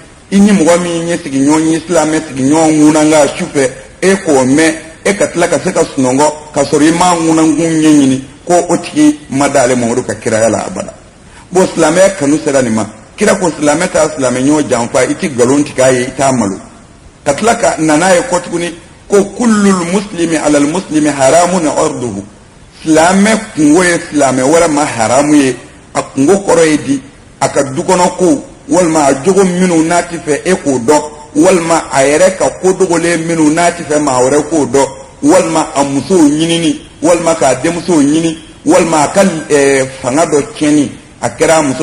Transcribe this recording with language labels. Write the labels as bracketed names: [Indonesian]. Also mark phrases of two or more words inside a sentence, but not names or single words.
[Bambara] ini mɔgɔ min ye sigi ɲɔgɔn ye silamɛ sigi ɲɔgɔn ŋunanga sufɛ e k'o mɛn e ka tila ka se ka sunɔgɔ ka sɔrɔ i ma ŋunankun ɲɛɲini ko o tigi ma d'ale Mamadu ka kiraya la abada. Bon silamɛya kanu sera nin ma kira ko silamɛ t'a silamɛ ɲɔgɔn janfa i ti nkalon tigɛ a ye i t'a malo ka tila ka nana ye kɔ tuguni ko [Arabic] كل المسلم على المسلم حرام عرضه [Bambara] silamɛ kungo ye silamɛ wɛrɛ ma haramu ye a kungo kɔrɔ ye di a ka dukɔnɔ ko walima a jogo minnu n'a ti fɛ e k'o dɔn walima a yɛrɛ ka ko dogolen minnu n'a ti fɛ maa wɛrɛ k'o dɔn walima a musow ɲinini walima k'a denmusow ɲini walima a ka fanga dɔ tiɲɛni a kɛra a muso